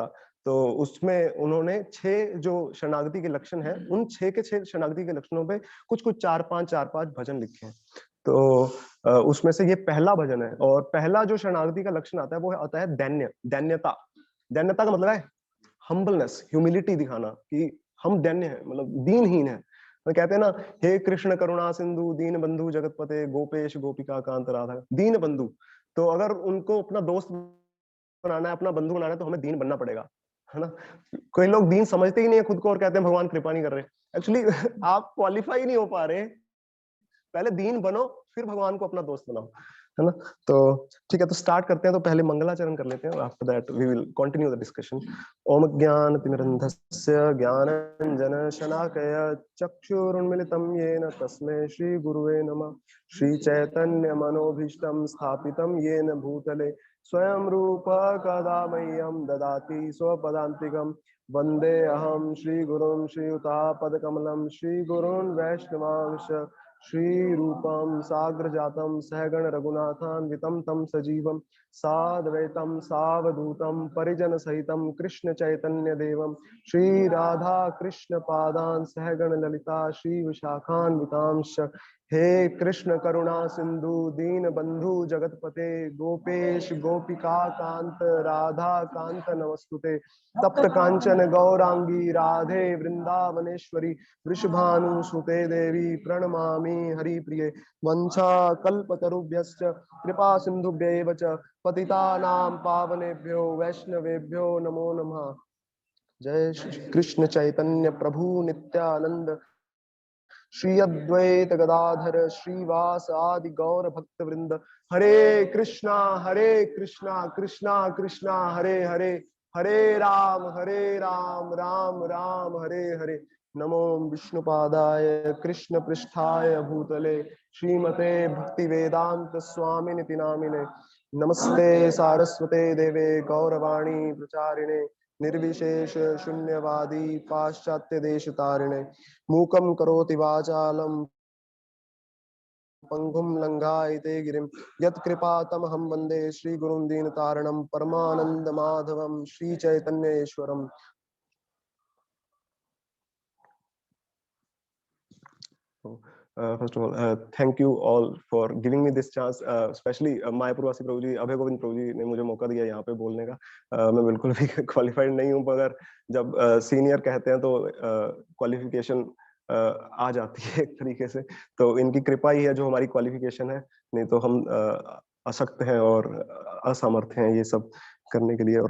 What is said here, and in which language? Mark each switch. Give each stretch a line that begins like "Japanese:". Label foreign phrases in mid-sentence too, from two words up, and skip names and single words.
Hindi: तो उसमें उन्होंने 6 जो शरणागति के लक्षण हैं, उन 6 के 6 शरणागति के लक्षणों पे कुछ कुछ 4-5 भजन लिखे हैं। तो उसमें से ये पहला भजन है, और पहला जो शरणागति का लक्षण आता है वो आता है दैन्यता। दैन्यता का मतलब है
English: humbleness, humility
Hindi: दिखाना कि हम दैन्य हैं, मतलब दीनहीन है। तो कहते हैं ना,
Sanskrit: हे कृष्ण करुणा सिंधु दीन बंधु जगतपते गोपेश गोपिका कांत राधा।
Hindi: दीन बंधु, तो अगर उनको अपना दोस्त बनाना है, अपना बंधु बनाना है, तो हमें दीन बनना पड़ेगा, है ना। कोई लोग दीन समझते ही नहीं है खुद को और कहते हैं भगवान कृपा नहीं कर रहे। एक्चुअली आप क्वालिफाई नहीं हो पा रहे, पहले दीन बनो फिर भगवान को अपना दोस्त बनाओ, है ना। तो ठीक है, तो स्टार्ट करते हैं। तो पहले मंगलाचरण कर लेते हैं,
English: after that we will continue the discussion.
Sanskrit: ओम ज्ञानतिमिरन्धस्य ज्ञानाञ्जन शलाकया चक्षुरुन्मिलितं येन तस्मै श्री गुरुवे नमः। श्री चैतन्य मनोभीष्टं स्थापितं येन भूतले स्वयं रूप कदा मह्यं ददाति स्वपदान्तिकं। वन्दे अहं श्रीगुरुं श्रीयुतापदकमलं श्रीगुरून् वैष्णवांश श्री रूपम साग्र जातम सहगण रघुनाथान्वितम तम सजीवम साद्वैतम सावधूतम परिजन सहितम कृष्ण चैतन्य देवम श्री राधा कृष्ण पादान सहगण ललिता श्री विशाखान्वितांश। हे कृष्ण करुणा सिंधु दीन बंधु जगतपते गोपेश गोपिका कांत राधा कांत नमस्तुते। तप्त कांचन गौरांगी राधे वृंदावनेश्वरी वृषभानुसुते देवी प्रणमामि हरिप्रिये। वंशा कल्पतरुभ्यश्च कृपा सिन्धुभ्यैव च पतितानां पावनेभ्यो वैष्णवेभ्यो नमो नमः। जय श्री कृष्ण चैतन्य प्रभु नित्यानंद श्री अद्वैत गदाधर श्रीवास आदि गौर भक्त वृंद। हरे कृष्णा कृष्णा कृष्णा हरे हरे, हरे राम राम राम हरे हरे। नमो विष्णुपादाय कृष्ण पृष्ठाय भूतले श्रीमते भक्ति वेदांत स्वामिनिति नामिने। नमस्ते सारस्वते देवे गौरवाणी प्रचारिणे निर्विशेष शून्यवादी पाश्चात्य देश तारिणे। मूकं करोति वाचालं पंगुं लंघायते गिरिं यत्कृपातमहं वन्दे श्रीगुरुं दीनतारणं परमानन्दमाधवं श्रीचैतन्येश्वरम्।
English: First of all, thank you all for giving me this chance, especially
Hindi: मायापुरवासी प्रभु जी, अभय गोविंद प्रभु जी ने मुझे मौका दिया यहाँ पे बोलने का। मैं बिल्कुल भी क्वालिफाइड नहीं हूँ, मगर जब सीनियर कहते हैं तो क्वालिफिकेशन आ जाती है एक तरीके से। तो इनकी कृपा ही है जो हमारी क्वालिफिकेशन है, नहीं तो हम अशक्त हैं और असमर्थ हैं ये सब करने के लिए।